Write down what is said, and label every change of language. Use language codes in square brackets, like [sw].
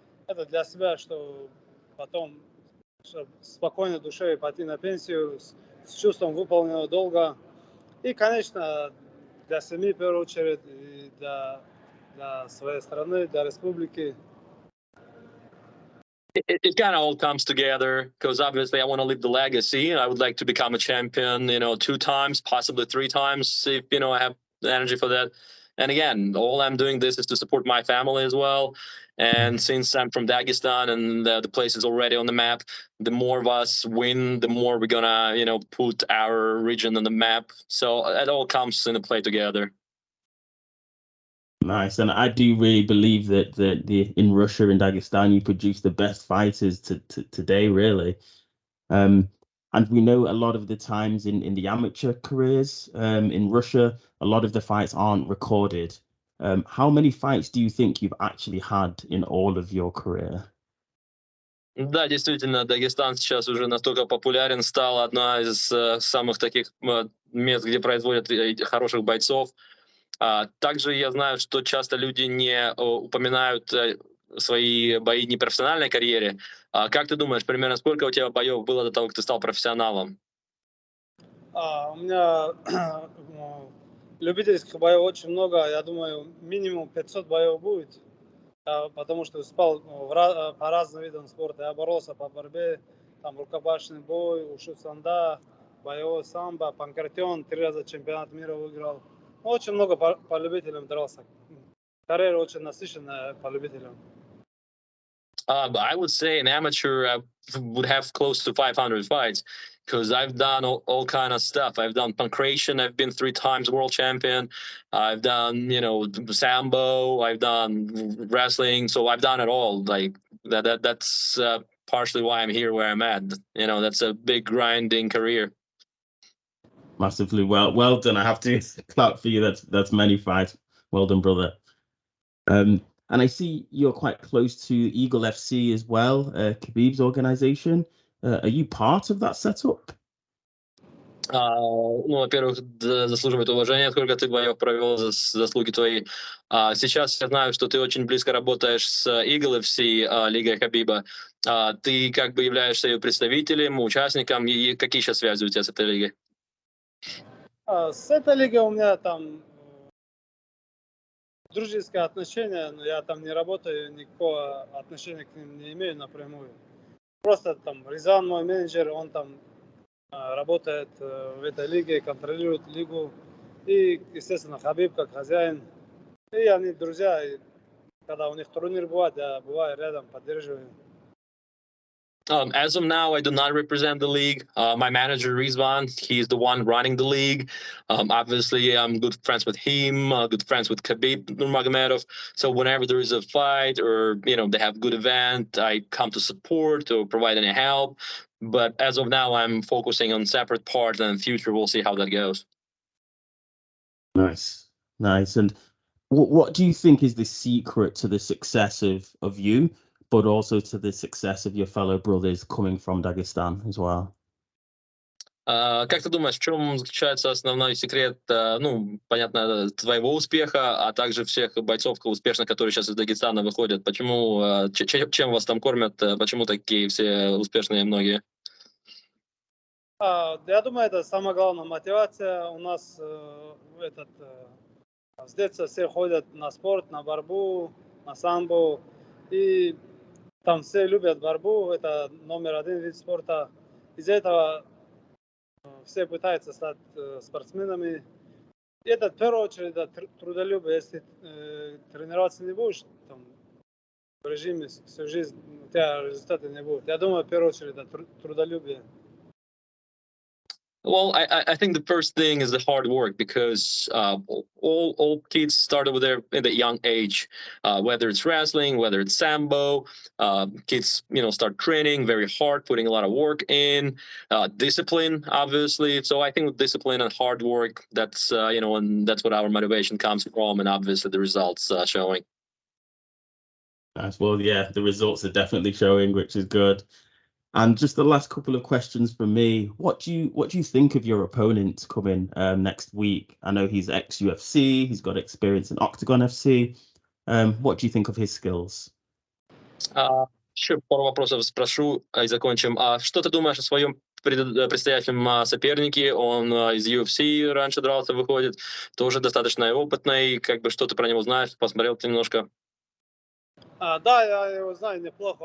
[ru] Это для себя, что потом спокойной душой пойти на пенсию с чувством выполненного долга. И, конечно, для семьи, в первую очередь, и для своей страны, для республики. [en] It kind of all comes together because obviously I want to leave the legacy. I would like to become a champion, 2 times, possibly 3 times, if I have the energy for that. And again, all I'm doing this is to support my family as well. And since I'm from Dagestan and the place is already on the map, the more of us win, the more we're gonna, put our region on the map. So it all comes into play together. Nice. And I do really believe that in Russia and Dagestan, you produce the best fighters today, really. And we know a lot of the times in the amateur careers in Russia, a lot of the fights aren't recorded. How many fights do you think you've actually had in all of your career? [ru] Да, действительно, Дагестан сейчас уже настолько популярен, стал одна из самых таких мест, где производят хороших бойцов. Также я знаю, что часто люди не упоминают свои бои не профессиональной карьере. Как ты думаешь, примерно сколько у тебя боев было до того, как ты стал профессионалом? У меня любительских боев очень много. Я думаю, минимум 500 боев будет. потому что спал по разным видам спорта. Я боролся по борьбе, там рукопашный бой, ушу санда, боевой самбо, панкратион, 3 раза чемпионат мира выиграл. Очень много по любителям дрался. Карьера очень насыщенная по любителям. [en] But I would say an amateur would have close to 500 fights because I've done all kind of stuff. I've done pancration. I've been 3 times world champion. I've done, sambo. I've done wrestling. So I've done it all. Like that's partially why I'm here where I'm at. That's a big grinding career. Massively well done. I have to clap for you. That's many fights. Well done, brother. And I see you're quite close to Eagle FC as well, Khabib's organization. Are you part of that setup? [ru] Во-первых, заслуживает уважения, сколько ты боев провел, заслуги твои. Сейчас я знаю, что ты очень близко работаешь с Eagle FC, Лигой Хабиба. Ты как бы являешься ее представителем, участником. И какие сейчас связи у тебя с этой лигой? С этой лигой у меня там дружеское отношение, но я там не работаю, никакого отношения к ним не имею напрямую. Просто там Рязан, мой менеджер, он там работает в этой лиге, контролирует лигу. И, естественно, Хабиб как хозяин. И они друзья. И когда у них турнир бывает, я бываю рядом, поддерживаю. [en] As of now, I do not represent the league. My manager, Rizvan, he's the one running the league. Obviously, I'm good friends with him, good friends with Khabib Nurmagomedov. So whenever there is a fight or, they have a good event, I come to support or provide any help. But as of now, I'm focusing on separate parts, and in the future, we'll see how that goes. Nice. And what do you think is the secret to the success of you, but also to the success of your fellow brothers coming from Dagestan as well? [ru] Как ты думаешь, в чем заключается основной секрет, понятно, твоего успеха, а также всех бойцов успешных, которые сейчас из Дагестана выходят? Почему, чем вас там кормят, почему такие все успешные многие? Я думаю, это самая главная мотивация. У нас с детства все ходят на спорт, на борьбу, на самбо. И там все любят борьбу, это номер 1 вид спорта. Из-за этого все пытаются стать спортсменами. И это в первую очередь трудолюбие. Если тренироваться не будешь там, в режиме всю жизнь, у тебя результата не будет. Я думаю, в первую очередь это трудолюбие. [en] Well, I think the first thing is the hard work because all kids started with at a young age, whether it's wrestling, whether it's sambo, kids, start training very hard, putting a lot of work in, discipline, obviously. So I think with discipline and hard work, that's, and that's what our motivation comes from. And obviously the results showing. Nice. Well, yeah, the results are definitely showing, which is good. And just the last couple of questions from me. What do you think of your opponent coming next week? I know he's ex-UFC. He's got experience in Octagon FC. What do you think of his skills? [ru] Еще пару вопросов спрошу и закончим. Что ты думаешь о своем предстоятельном сопернике? Он из UFC раньше дрался, выходит, тоже достаточно опытный. Что ты про него знаешь? Посмотрел ты немножко? Да, я его знаю неплохо.